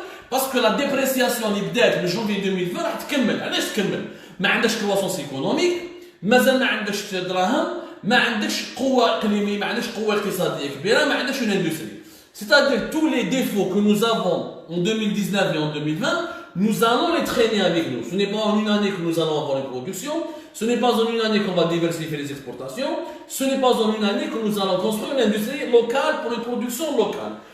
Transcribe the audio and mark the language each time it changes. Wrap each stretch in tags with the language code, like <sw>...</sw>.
<fr>Parce que la dépréciation</fr> <ar>اللي بدات من</ar> <fr>janvier 2020</fr> <ar>راح تكمل. علاش تكمل؟ ما عندكش كرواسونس ايكونوميك، مازال ما عندكش دراهم، ما عندكش قوه اقليميه، ما عندكش قوه اقتصاديه كبيره، ما عندكش</ar> <fr>une industrie. C'est-à-dire tous les défauts que nous avons en 2019 et en 2020, nous allons les traîner avec nous. Ce n'est pas en une année que nous allons avoir une production, ce n'est pas en une année qu'on va diversifier les exportations, ce n'est pas en une année que nous allons construire une industrie locale pour une production locale.</fr>